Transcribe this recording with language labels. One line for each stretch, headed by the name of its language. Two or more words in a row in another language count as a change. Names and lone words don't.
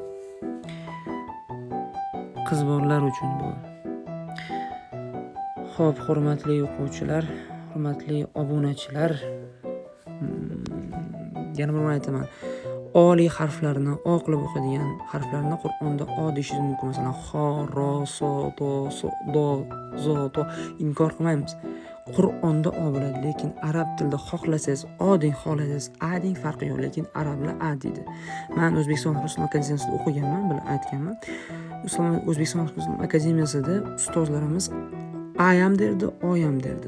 Uzbek: Qiz bolalar uchun bu. Xo'p, hurmatli o'quvchilar, hurmatli obunachilar, yana bir aytaman. Oliy harflarni O qilib o'qiydigan harflarni Qur'onda O deyishingiz mumkin. Masalan, xo, ro, so, to, so, do, zo, to inkor qilmaymiz. Qur'onda O bo'ladi, lekin arab tilida xohlasangiz O deng, xohlasangiz A deng, farqi yo'q, lekin arablar A deydi. Men O'zbekiston Islom akademiyasida o'qiganman, bilib aytganman. O'zbekiston Islom akademiyasida ustozlarimiz A ham derdi, O ham derdi.